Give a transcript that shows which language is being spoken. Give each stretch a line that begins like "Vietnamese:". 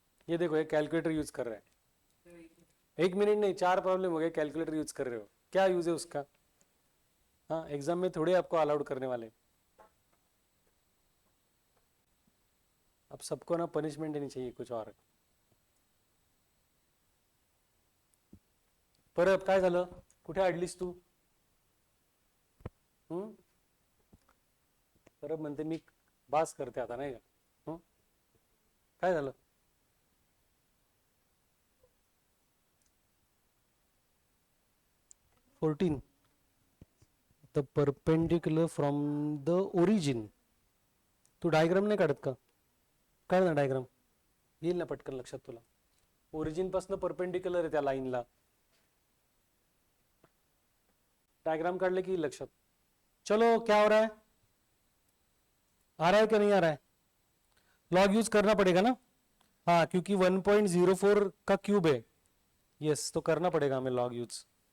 Hindi: ये देखो ये कैलकुलेटर यूज कर रहा है, 1 मिनट नहीं 4 प्रॉब्लम हो गए, कैलकुलेटर यूज कर रहे हो, क्या यूज है उसका? हाँ एग्जाम में थोड़े आपको अलाउड करने वाले। अब सबको ना पनिशमेंट देनी चाहिए कुछ और।
Marathi: परब काय झालं, कुठे अडलीस तू? परब म्हणते मी बास करते आता नाही का? काय झालं?
English: Fourteen the perpendicular from the origin.
Marathi: Tu diagram नाही काढत का? काढ ना डायग्राम, येईल ना पटकन लक्षात तुला. ओरिजिन पासून परपेंडिक्युलर आहे त्या लाईनला, डायग्राम काढले की लक्षात.
Hindi: चलो क्या हो रहा है, आ रहा है क्या नहीं आ रहा है? लॉग यूज करना पड़ेगा ना, हाँ क्योंकि 1.04 का क्यूब है. यस तो करना पड़ेगा हमें लॉग यूज.